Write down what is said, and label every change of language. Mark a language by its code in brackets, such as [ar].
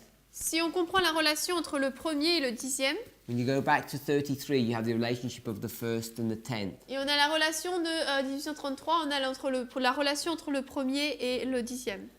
[fr] Si on comprend la relation entre le premier et le 10e, [en] when you go back to 33, you have the relationship of the first and the 10th. [fr] et on a la relation de 1833, on a la relation entre le premier et le 10e.